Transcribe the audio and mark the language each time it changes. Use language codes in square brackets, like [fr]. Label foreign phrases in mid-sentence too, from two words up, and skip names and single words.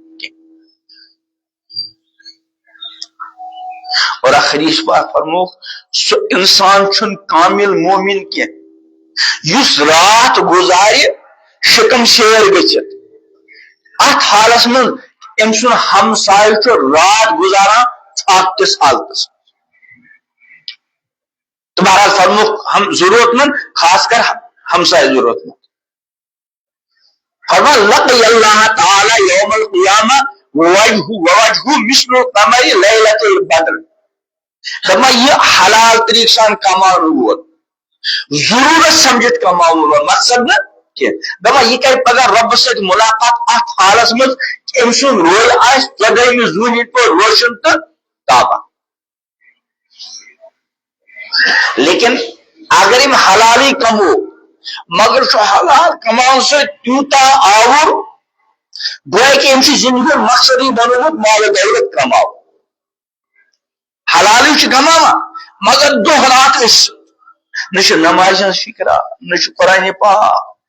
[ks] اور حدیث پاک فرموک سُہ انسان چھُنہٕ کامل مومن کینٛہہ یُس رات گُزارِ شکم شیر گٔژھِتھ اتھ حالس منٛز أمۍ سُنٛد ہمسایہِ چھُ رات گُزاران ژھاپہٕ حالتس تو بہرحال فرموک ضرورت مند خاص کر ہمسائے ضرورت مند فرما [ar] لقی اللہ تعالی یوم القیامہ ووجہ مثل القمر لیلۃ البدر [ks] فرما یہ حلال طریق سان کماؤن وول ضرورت سمجھت کماؤن وول مقصد نہ دپا یہ کر پگہ رب سۭتۍ ملاقات اتھ حالس منٛز أمۍ سُنٛد روز آسہِ ژۄدہمہِ زوٗنہِ ہِنٛدۍ پٲٹھۍ روشن تہٕ تابان لیکن اگر یم حلالی کمو مگر چھُ حلال کماون سۭتۍ تیوٗتاہ آوُر گویا کہ أمۍ چھُ زندگی مقصدٕے بنومُت مال دولت کماو حلالی چھُ کماوان مگر دۄہ رات أسۍ نہ چھُ نمازِ ہٕنٛز فکرا نہ چھُ قرآنِ پاک